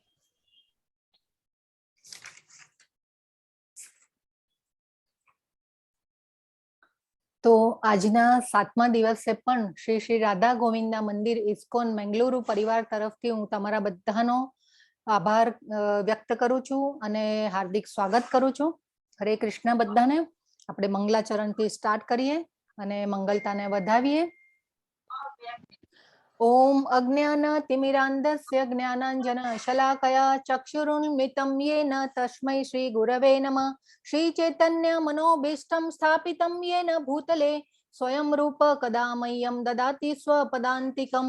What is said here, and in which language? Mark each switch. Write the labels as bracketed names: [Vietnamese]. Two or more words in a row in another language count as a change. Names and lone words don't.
[Gujarati] તો આજના 7મા દિવસે પણ શ્રી શ્રી રાધા ગોવિંદના મંદિર ઇસ્કોન મેંગલુરુ પરિવાર તરફથી હું તમારા બધાનો આભાર વ્યક્ત કરું છું અને હાર્દિક સ્વાગત કરું છું. હરે કૃષ્ણ બધાને. આપણે મંગલાચરણથી સ્ટાર્ટ કરીએ અને મંગલતાને વધાવીએ. [Sanskrit] ओम अज्ञानतिमिरान्धस्य ज्ञानाञ्जनशलाकया चक्षुरुन्मिलितं येन तस्मै श्री गुरवे नमः. श्री चैतन्य मनोभीष्टं स्थापितं येन भूतले स्वयं रूप कदा मह्यं ददाति स्वपदान्तिकं.